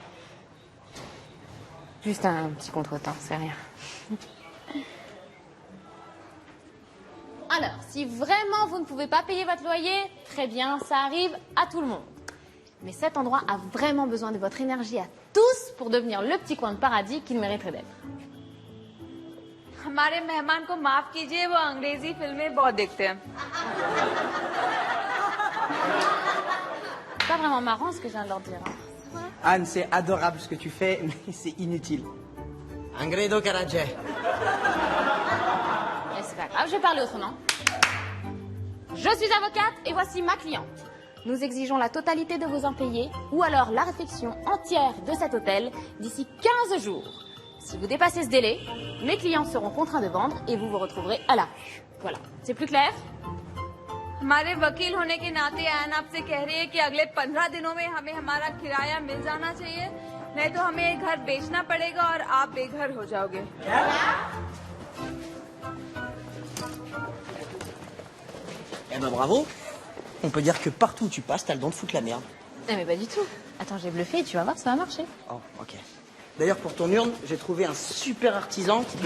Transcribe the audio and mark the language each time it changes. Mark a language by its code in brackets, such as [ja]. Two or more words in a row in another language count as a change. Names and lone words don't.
[fr] Juste un petit contretemps, c'est rien. Alors, si vraiment vous ne pouvez pas payer votre loyer, très bien, ça arrive à tout le monde. Mais cet endroit a vraiment besoin de votre énergie à tous pour devenir le petit coin de paradis qu'il mériterait d'être. [hi] हमारे मेहमान को माफ कीजिए वो अंग्रेजी फिल्में बहुत देखते हैं [fr] C'est pas vraiment marrant ce que je viens de leur dire. Hein. Anne, c'est adorable ce que tu fais, mais c'est inutile. Angredo Karadje. Mais c'est pas grave, je vais parler autrement. Je suis avocate et voici ma cliente. Nous exigeons la totalité de vos impayés ou alors la réfection entière de cet hôtel d'ici 15 jours. Si vous dépassez ce délai, mes clients seront contraints de vendre et vous vous retrouverez à la rue. Voilà, c'est plus clair? [hi] हमारे वकील होने के नाते आयन आपसे कह रही है कि अगले 15 दिनों में हमें हमारा किराया मिल जाना चाहिए नहीं तो हमें ये घर बेचना पड़ेगा और आप बेघर हो जाओगे [fr] Eh ben bravo. On peut dire que partout où tu passes, t'as le don de foutre la merde. Non mais pas du tout. Attends, j'ai bluffé et tu vas voir, ça va marcher. Oh, ok. D'ailleurs, pour ton urne, j'ai trouvé un super artisan qui peut...